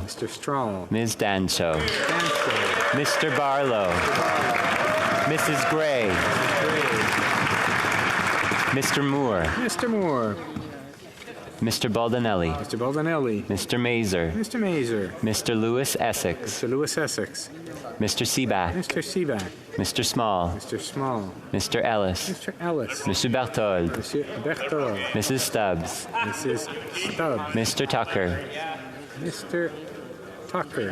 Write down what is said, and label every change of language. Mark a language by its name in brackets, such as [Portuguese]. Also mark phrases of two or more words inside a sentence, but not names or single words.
[English] Mr. Strahl. Ms. Dancho, Dancho. Mr. Barlow, Mrs. Gray, Mr. Moore, Mr. Moore. Mr. Baldinelli, Mr. Baldinelli. Mr. Mazer, Mr. Mazer. Mr. Lewis Essex, Mr. Lewis Essex. Mr. Seaback, Mr. Seaback. Mr. Small, Mr. Small. Mr. Ellis, Mr. Ellis. Monsieur Berthold, Monsieur Berthold. Mrs. Stubbs, Mrs. Stubbs. Mr. Tucker, Mr. Tucker.